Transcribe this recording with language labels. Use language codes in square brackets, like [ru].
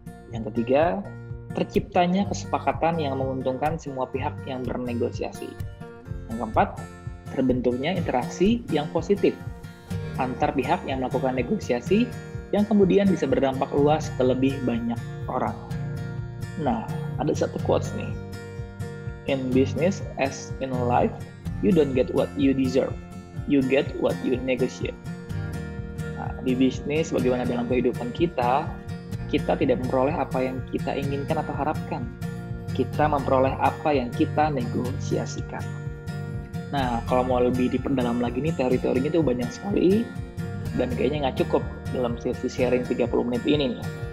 [id] Yang ketiga, terciptanya kesepakatan yang menguntungkan semua pihak yang bernegosiasi. Yang keempat, terbentuknya interaksi yang positif antar pihak yang melakukan negosiasi yang kemudian bisa berdampak luas ke lebih banyak orang. Nah, ada satu quotes nih. [en] In business as in life, you don't get what you deserve. You get what you negotiate. [id] Nah, di bisnis, bagaimana dalam kehidupan kita tidak memperoleh apa yang kita inginkan atau harapkan. Kita memperoleh apa yang kita negosiasikan. Nah, kalau mau lebih diperdalam lagi nih, teori-teorinya tuh banyak sekali, dan kayaknya nggak cukup dalam sesi sharing 30 menit ini nih.